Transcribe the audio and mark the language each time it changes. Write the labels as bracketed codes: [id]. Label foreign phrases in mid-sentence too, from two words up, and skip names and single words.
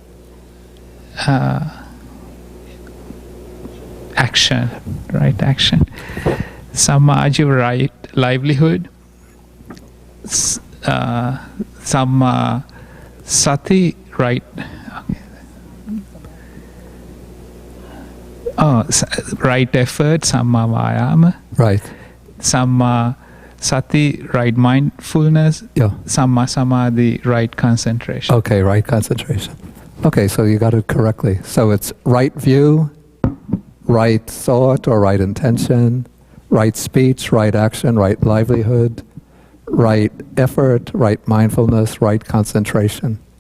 [en] Action, right action. Samaj, right livelihood. Sati, right. Right effort, [pi] samma vayama. [en] Right. [pi] Samma sati, [en] right mindfulness. Yeah. [pi] Samma samadhi, [en] right concentration. Okay, right concentration. Okay, so you got it correctly. So it's right view, right thought or right intention, right speech, right action, right livelihood, right effort, right mindfulness, right concentration.